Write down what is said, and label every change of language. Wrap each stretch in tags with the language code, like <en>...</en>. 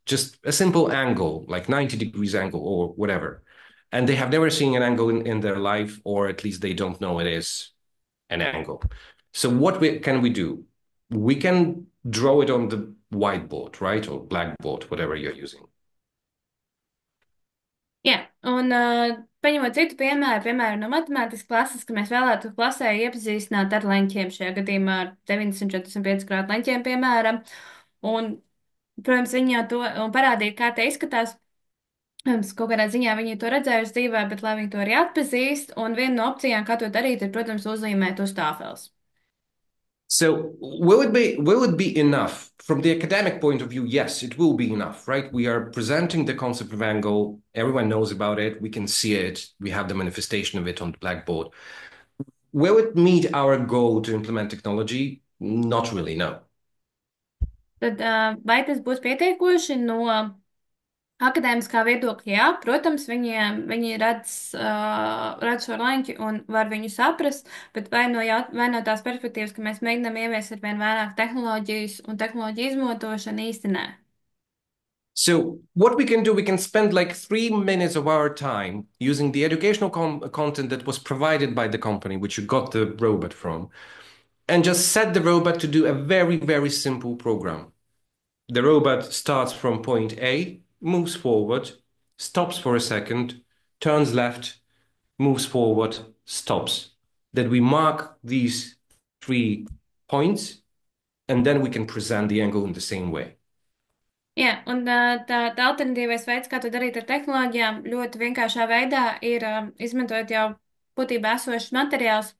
<en>Just a simple angle, like 90 degrees angle or whatever. And they have never seen an angle in their life, or at least they don't know it is an angle. So what can we do? We can draw it on the whiteboard, right? Or blackboard, whatever you're using.</en> <lv>Jā, un paņemot citu piemēru no matemātikas klases, ka mēs vēlētu klasē iepazīstināt ar leņķiem, šajā gadījumā ar 945 grādu leņķiem, piemēram, un, protams, viņi jau to un parādīja, kā te izskatās. Kaut kādā ziņā viņi to redzējuši dzīvē, bet lai viņi to arī atpazīst, un viena no opcijām, kā to darīt, ir, protams, uzzīmēt uz tāfeles.</lv> <en>So will it be enough from the academic point of view? Yes, it will be enough, right? We are presenting the concept of angle. Everyone knows about it. We can see it. We have the manifestation of it on the blackboard. will it meet our goal to implement technology? Not really, no.</en> <lv>Tad vai tas būs pietiekoši no akadēmiskā viedokļa? Jā, protams, viņi redz šo laņķi un var viņu saprast, bet vai no tās perspektīvas, ka mēs mēģinām ieviest ar vien vairāk tehnoloģijas un tehnoloģiju izmantošanu īsti nē.</lv> <en>So what we can do, we can spend like 3 minutes of our time using the educational content that was provided by the company, which you got the robot from, and just set the robot to do a very, very simple program. The robot starts from point A, moves forward, stops for a second, turns left, moves forward, stops. That we mark these 3 points, and then we can present the angle in the same way.</en> <lv>Jā, un tā alternatīvais veids, kā to darīt ar tehnoloģijām, ļoti vienkāršā veidā ir izmantojot jau būtībā esošus materiālus.</lv>